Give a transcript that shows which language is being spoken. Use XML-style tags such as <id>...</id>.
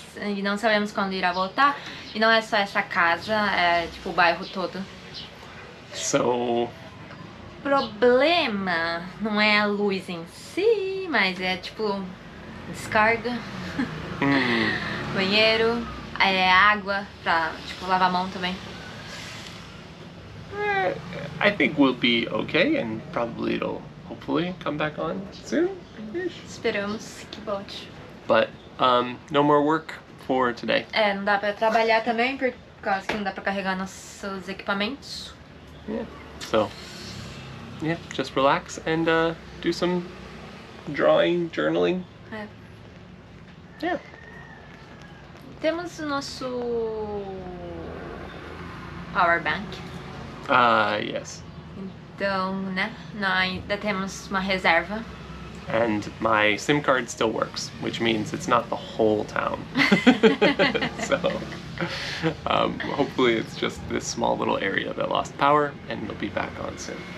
<pt>E não sabemos quando irá voltar. E não é só essa casa, é tipo o bairro todo.</pt> <en>So,</en> <pt>O problema não é a luz em si, mas é tipo descarga, banheiro, água pra tipo lavar a mão também.</pt> <en>I think we'll be okay and probably it'll hopefully come back on soon.</en> <pt>Esperamos que volte.</pt> <en>But no more work for today.</en> <pt>Não dá pra trabalhar também por causa que não dá pra carregar nossos equipamentos.</pt> <en>Yeah. So, yeah, just relax and do some drawing, journaling. Yeah.</en> <pt>Temos o nosso power bank.</pt> <en>Yes.</en> <pt>Então, né, nós ainda temos uma reserva.</pt> <en>And my SIM card still works, which means it's not the whole town. So, hopefully it's just this small little area that lost power and it'll be back on soon.</en>